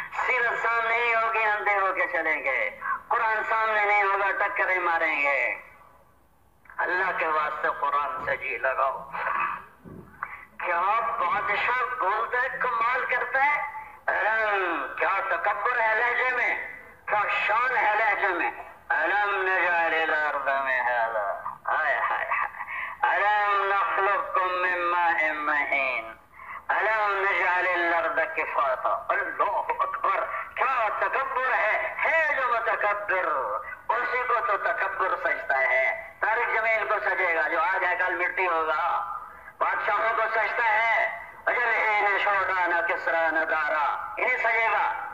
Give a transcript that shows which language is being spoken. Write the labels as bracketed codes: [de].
[ur] سیرت سامنے نہیں ہوگی, اندھے ہو کے چلیں گے. قرآن سامنے نہیں ہوگا, ٹکریں ماریں گے. اللہ کے واسطے قرآن سے جی لگاؤ. کیا بادشاہ بولتا ہے, کمال کرتا ہے. کیا تکبر ہے لہجے میں, کیا شان ہے لہجے میں. [ar] ألم نجعل الأرض مهادا, هاي هاي هاي. ألم نخلقكم من ماء مهين, ألم نجعل الأرض كفاتا. [ur] اللہ اکبر, کیا تکبر ہے جو متکبر, اسی کو تو تکبر سجتا ہے. طارق جمیل کو سجے گا جو آج ہے کل مٹی ہوگا. بادشاہوں کو سجتا ہے, اجل چھوڑا نہ کسرا نہ دارا, انہیں سجے گا.